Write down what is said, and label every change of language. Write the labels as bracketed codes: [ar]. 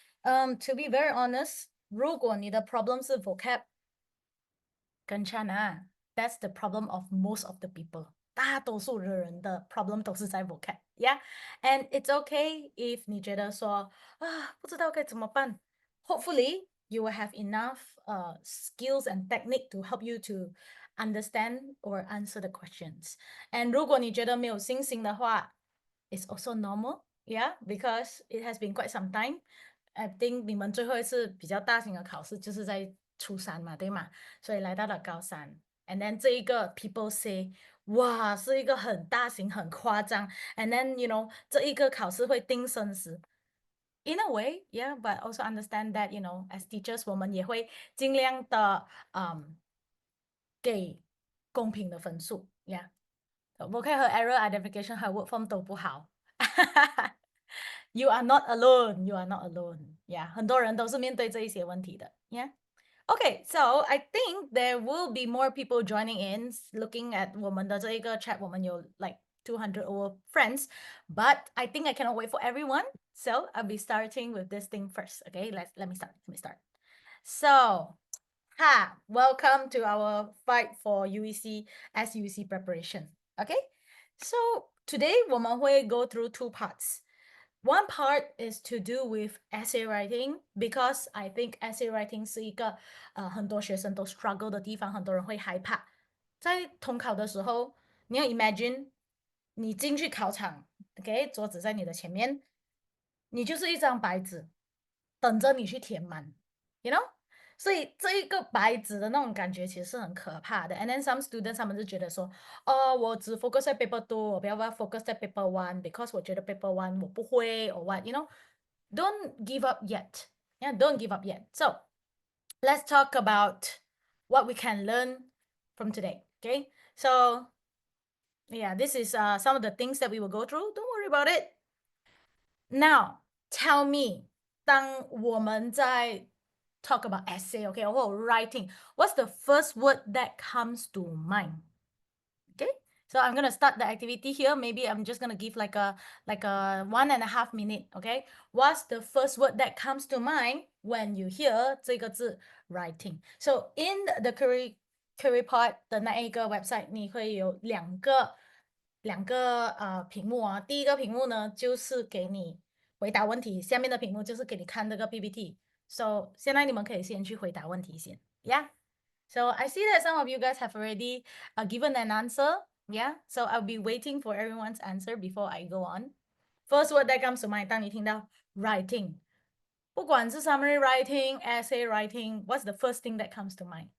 [en] To be very honest, [zh] 如果你的 [en] problem 是 vocab，跟 China, that's the problem of most of the people. [zh] 大多数的人的 problem 都是在 vocab. [en] Yeah, and it's okay if [zh] 你觉得说不知道该怎么办。 [en] Hopefully, you will have enough skills and technique to help you to understand or answer the questions. And [zh] 如果你觉得没有信心的话 [en] it's also normal, yeah, because it has been quite some time. [zh] I think 你们最后一次比较大型的考试就是在初三嘛，对吗？所以来到了高三 and then 这一个 [en] people say [zh] 哇是一个很大型很夸张 and then这一个考试会定生死 [en] in a way, yeah, but also understand that as teachers [zh] 我们也会尽量的给公平的分数 yeah. vocab 和 error identification 和 word form 都不好。 [en] You are not alone. You are not alone. [zh] Yeah， 很多人都是面对这一些问题的。 [en] Yeah. Okay, so I think there will be more people joining in, looking at [zh] 我们的这一个 [en] chat. 我们有 like 200 over friends, but I think I cannot wait for everyone. So I'll be starting with this thing first. Okay, let me start. Let me start. So, welcome to our fight for UEC as UEC preparation. Okay, so today 我们会 go through two parts. One part is to do with essay writing because I think essay writing [zh] 是一个很多学生都 [en] struggle [zh] 的地方，很多人会害怕。在统考的时候，你要 imagine 你进去考场 ，OK， 桌子在你的前面，你就是一张白纸，等着你去填满 ， [en] you know。 [zh] 所以这一个白纸的那种感觉其实是很可怕的。 [en] And then some students [zh] 他们就觉得说，我只 focus 在 paper 2，我不要 focus 在 paper 1，because 我觉得 paper 1我不会 [en] or what，you know。Don't give up yet. Yeah, don't give up yet. So let's talk about what we can learn from today. Okay, so yeah, this is some of the things that we will go through. Don't worry about it. Now, tell me, [zh] 当我们在 [en] talk about essay, okay, or writing, what's the first word that comes to mind? Okay, so I'm gonna start the activity here. Maybe I'm just gonna give like a 1.5 minute. Okay, what's the first word that comes to mind when you hear 这个字 writing? So in the career pod [zh] 的那一个 website， 你会有两个屏幕啊。第一个屏幕呢就是给你回答问题，下面的屏幕就是给你看这个 PPT。 So 现在你们可以先去回答问题先 ，Yeah. [en] So I see that some of you guys have already given an answer. Yeah. So I'll be waiting for everyone's answer before I go on. First word that comes to mind, [zh] 当你听到 [en] writing， 不管是 summary writing, essay writing, what's the first thing that comes to mind?